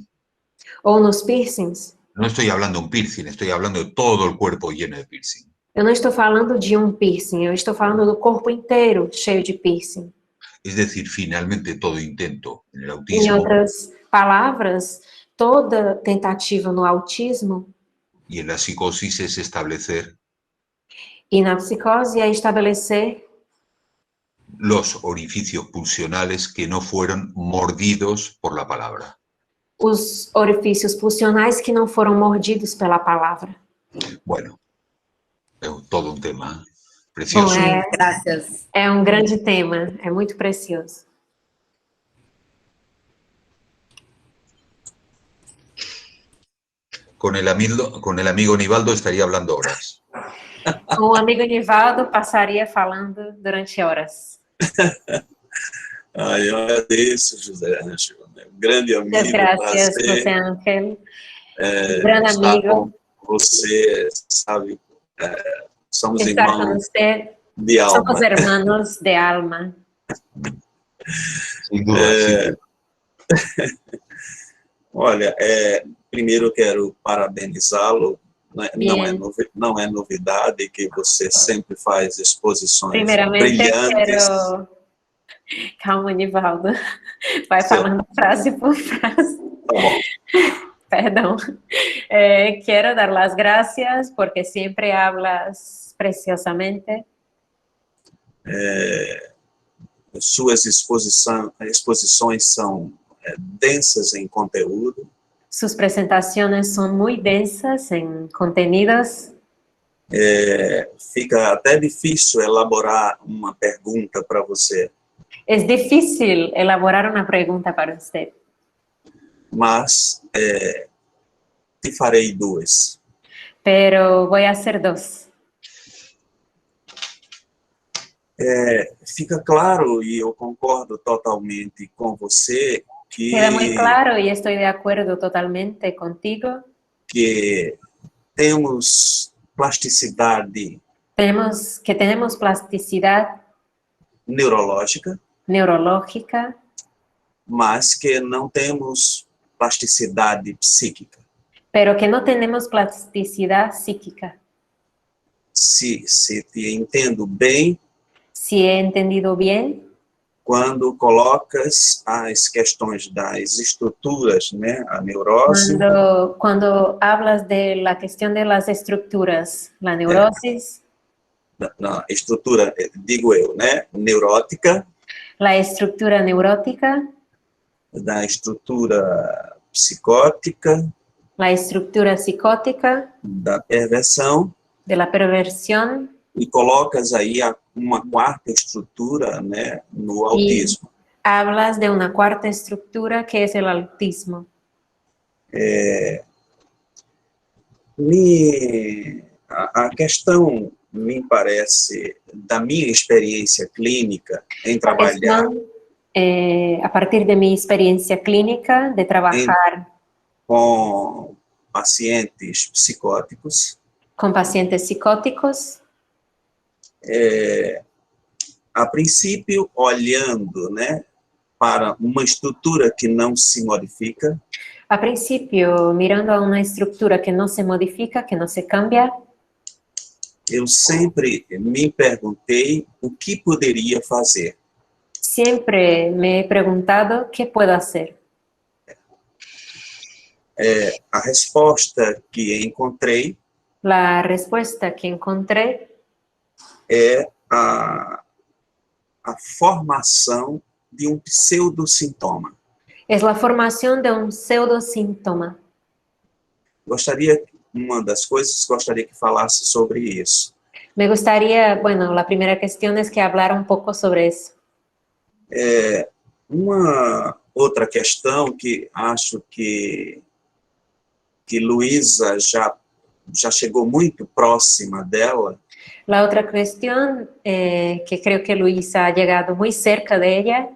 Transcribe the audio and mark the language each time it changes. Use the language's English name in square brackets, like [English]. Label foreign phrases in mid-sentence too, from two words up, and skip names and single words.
[Portuguese] Ou nos piercings. [Spanish] No estoy hablando de un piercing, estoy hablando de todo el cuerpo lleno de piercing. [Portuguese] Eu não estou falando de um piercing, eu estou falando do corpo inteiro cheio de piercing. [Spanish] Es decir, finalmente todo intento en el [Portuguese] Em autismo outras palavras, toda tentativa no autismo [Spanish] y en la psicosis es establecer [Portuguese] e na psicose é estabelecer [Spanish] los orificios pulsionales que no fueron mordidos por la palabra. [Portuguese] os orifícios pulsionais que não foram mordidos pela palavra. [Spanish] Bueno, es todo un tema [Portuguese] Bom, [Spanish] precioso. Gracias. [Portuguese] é um grande tema, é muito precioso. [Spanish] Con el amigo Nivaldo estaría hablando horas. [Portuguese] Com o amigo Nivaldo, passaria falando durante horas. Eu agradeço, José Ângelo, um grande amigo, Muitas graças, prazer [Spanish] José Ángel. Grande [Portuguese] estar [Spanish] amigo. [Portuguese] com você, sabe, somos Estar com irmãos você. de alma. [Spanish] Somos hermanos de alma. Sin duda, sin duda. [Portuguese] Olha, primeiro eu quero parabenizá-lo. Não é novidade que você sempre faz exposições Primeiramente, brilhantes. quero... Calma, Nivaldo. Vai falando frase por frase. Tá bom. Perdão. [Spanish] Quiero dar las gracias porque siempre hablas preciosamente. [Portuguese] Suas exposições são densas em conteúdo. [Spanish] Sus presentaciones son muy densas en contenidos. [Portuguese] Fica até difícil elaborar uma pergunta para você, [Spanish] Es difícil elaborar una pregunta para usted, [Portuguese] mas te farei duas. [Spanish] pero voy a hacer dos. [Portuguese] Fica claro, e eu concordo totalmente com você, [Spanish] Queda muy claro y estoy de acuerdo totalmente contigo [Portuguese] que temos plasticidade [Spanish] tenemos plasticidad [Portuguese] neurológica, [Spanish] neurológica, [Portuguese] mas que não temos plasticidade psíquica. [Spanish] pero que no tenemos plasticidad psíquica. [Portuguese] Se te entendo bem, [Spanish] Si he entendido bien, [Portuguese] quando colocas as questões das estruturas, né, a neurose, [Spanish] cuando hablas de la cuestión de las estructuras, la neurosis, [Portuguese] na estrutura, digo eu, né, neurótica, [Spanish] la estructura neurótica, [Portuguese] da estrutura psicótica, [Spanish] la estructura psicótica, [Portuguese] da perversão, [Spanish] de la perversión, [Portuguese] e colocas aí uma quarta estrutura, né, no autismo. [Spanish] hablas de una cuarta estructura que es el autismo. [Portuguese] A questão, me parece, da minha experiência clínica em trabalhar [Spanish] A partir de mi experiencia clínica de trabajar [Portuguese] com pacientes psicóticos, [Spanish] con pacientes psicóticos, [Portuguese] a princípio, olhando, né, para uma estrutura que não se modifica, [Spanish] a principio mirando a una estructura que no se modifica, que no se cambia, [Portuguese] eu sempre me perguntei o que poderia fazer. [Spanish] siempre me he preguntado qué puedo hacer. [Portuguese] A resposta que encontrei [Spanish] La respuesta que encontré [Portuguese] é a formação de um pseudosintoma. [Spanish] es la formación de un pseudosíntoma. [Portuguese] Uma das coisas, gostaria que falasse sobre isso. [Spanish] Me gustaría, bueno, la primera cuestión es que hablara un poco sobre eso. [Portuguese] Uma outra questão que acho que Luísa já chegou muito próxima dela, [Spanish] La otra cuestión que creo que Luisa ha llegado muy cerca de ella